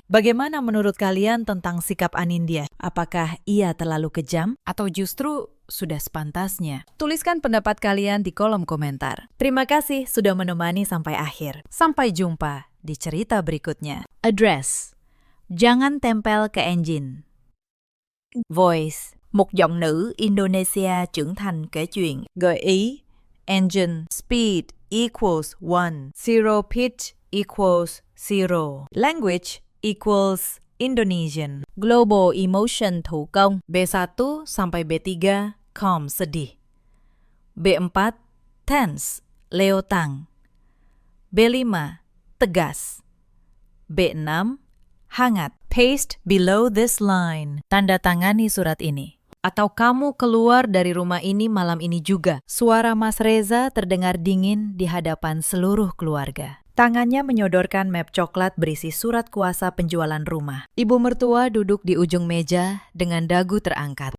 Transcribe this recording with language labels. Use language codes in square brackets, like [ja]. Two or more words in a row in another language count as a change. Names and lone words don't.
[id] Bagaimana menurut kalian tentang sikap Anindya? Apakah ia terlalu kejam atau justru sudah sepantasnya? Tuliskan pendapat kalian di kolom komentar. Terima kasih sudah menemani sampai akhir. Sampai jumpa di cerita berikutnya. [en] Address: [id] jangan tempel ke engine. [en] Voice: [vi] một giọng nữ Indonesia trưởng thành kể chuyện. Gợi ý: [en] engine speed equals 1, zero pitch equals 0. Language equals Indonesian. Global emotion [vi] thủ công. [id] B1 sampai B3 calm sedih. [en] B4 tense leotang. [id] B5 tegas. B6 hangat. [en] Paste below this line. [id] Tanda tangani surat ini. Atau kamu keluar dari rumah ini malam ini juga. Suara Mas Reza terdengar dingin di hadapan seluruh keluarga. Tangannya menyodorkan map coklat berisi surat kuasa penjualan rumah. Ibu mertua duduk di ujung meja dengan dagu terangkat.